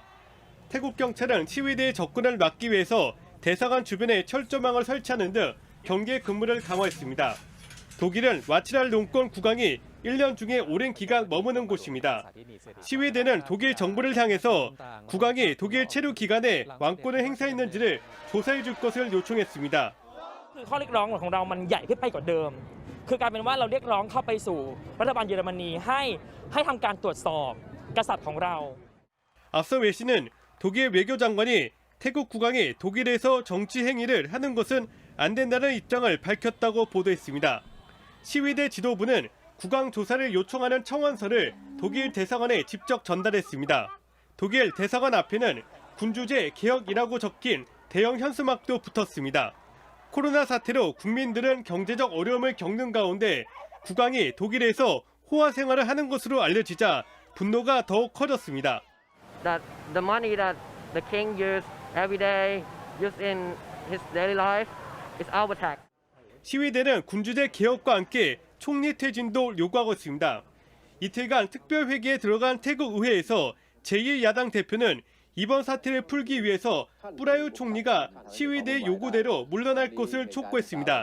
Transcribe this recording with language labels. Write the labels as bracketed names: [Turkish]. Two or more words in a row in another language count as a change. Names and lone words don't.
[Korean] 태국 경찰은 시위대의 접근을 막기 위해서 대사관 주변에 철조망을 설치하는 등 경계 근무를 강화했습니다. 독일은 와치랄 농권 국왕이 1년 중에 오랜 기간 머무는 곳입니다. 시위대는 독일 정부를 향해서 국왕이 독일 체류 기간에 왕권을 행사했는지를 조사해 줄 것을 요청했습니다. [Thai] ข้อเรียกร้องของเรามันใหญ่ขึ้นไปกว่าเดิมคือกลายเป็นว่าเราเรียกร้องเข้าไปสู่รัฐบาลเยอรมนีให้ทำการตรวจสอบกษัตริย์ของเรา [Korean] 앞서 외신은 독일 외교장관이 태국 국왕이 독일에서 정치 행위를 하는 것은 안 된다는 입장을 밝혔다고 보도했습니다. 시위대 지도부는 국왕 조사를 요청하는 청원서를 독일 대사관에 직접 전달했습니다. 독일 대사관 앞에는 군주제 개혁이라고 적힌 대형 현수막도 붙었습니다. 코로나 사태로 국민들은 경제적 어려움을 겪는 가운데 국왕이 독일에서 호화 생활을 하는 것으로 알려지자 분노가 더욱 커졌습니다. [English] That the money that the king used every day, used in his daily life, is our tax. [Korean] 시위대는 군주제 개혁과 함께 총리 퇴진도 요구하고 있습니다. 이틀간 특별회기에 들어간 태국 의회에서 제1야당 대표는 이번 사태를 풀기 위해서 뿌라유 총리가 시위대 요구대로 물러날 것을 촉구했습니다.